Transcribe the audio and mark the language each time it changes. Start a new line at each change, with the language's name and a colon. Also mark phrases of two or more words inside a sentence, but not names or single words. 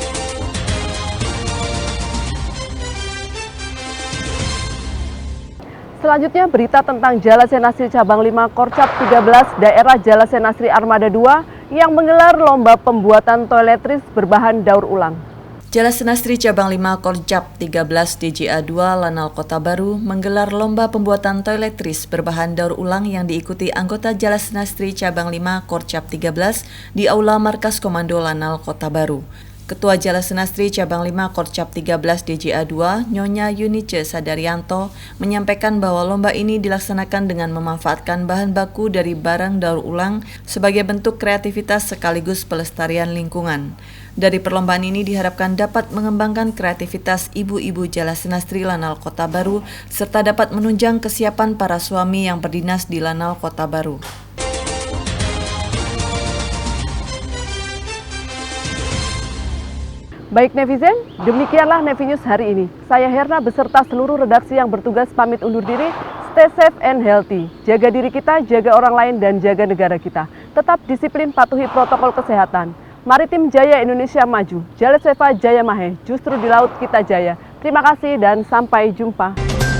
Indonesian: Selanjutnya berita tentang Jala Senastri Cabang 5 Korcap 13 Daerah Jala Senastri Armada 2 yang menggelar lomba pembuatan toiletries berbahan daur ulang. Jala Senastri Cabang 5 Korcap 13 DJA 2 Lanal Kota Baru menggelar lomba pembuatan toiletries berbahan daur ulang yang diikuti anggota Jala Senastri Cabang 5 Korcap 13 di Aula Markas Komando Lanal Kota Baru. Ketua Jala Senastri Cabang 5 Korcap 13 DJA 2, Nyonya Yunice Sadarianto, menyampaikan bahwa lomba ini dilaksanakan dengan memanfaatkan bahan baku dari barang daur ulang sebagai bentuk kreativitas sekaligus pelestarian lingkungan. Dari perlombaan ini diharapkan dapat mengembangkan kreativitas ibu-ibu Jala Senastri Lanal Kota Baru, serta dapat menunjang kesiapan para suami yang berdinas di Lanal Kota Baru. Baik netizen, demikianlah Nevinews hari ini. Saya Herna beserta seluruh redaksi yang bertugas pamit undur diri.
English: Stay safe and healthy.
Indonesian: Jaga diri kita, jaga orang lain, dan jaga negara kita. Tetap disiplin patuhi protokol kesehatan. Maritim Jaya Indonesia maju. Jala Seva Jaya Mahe. Justru di laut kita jaya. Terima kasih dan sampai jumpa.